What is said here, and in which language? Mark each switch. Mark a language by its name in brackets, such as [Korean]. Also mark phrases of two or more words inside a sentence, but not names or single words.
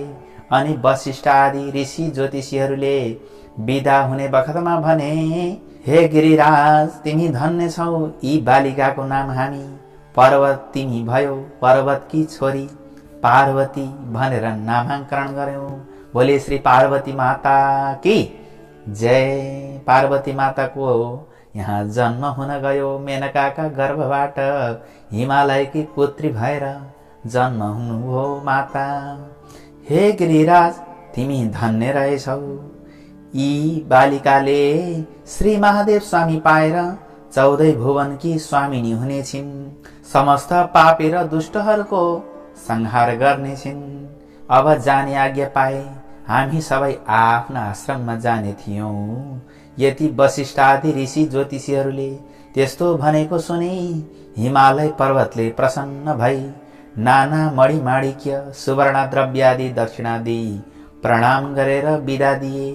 [Nepali] अनि वशिष्ठ आदि ऋषि ज्योतिषीहरूले विदा हुने बखतमा भने, हे गिरिराज, तिमी धन्य छौ। यी बालिकाको नाम हामी पर्वत तिमी भयो, पर्वतकी छोरी पार्वती भनेर नामाङ्करण गर्यौं। [Hindi] बोले श्री पार्वती माता की जय। [Nepali] पार्वती माताको यहाँ जन्म हुन गयो मेनकाका गर्भबाट हिमालयकी पुत्री भएर जन्म हुनुभयो माता। हे गिरिराज तिमी धन्य रहेछौ, यी बालिकाले श्री महादेव स्वामी पाएर 14 भुवनकी स्वामिनी हुनेछिन्, समस्त पापी र दुष्टहरूको संहार गर्नेछिन्। अब जाने आज्ञा पाए हामी सबै आफ्ना आश्रममा जाने थियौं। यति वशिष्ठ आदि ऋषि ज्योतिषीहरूले त्यस्तो भनेको सुने हिमालय पर्वतले प्रसन्न भई नाना मणिमाणिक्य सुवर्ण द्रव्यादि दक्षिणादि प्रणाम गरेर बिदा दिए।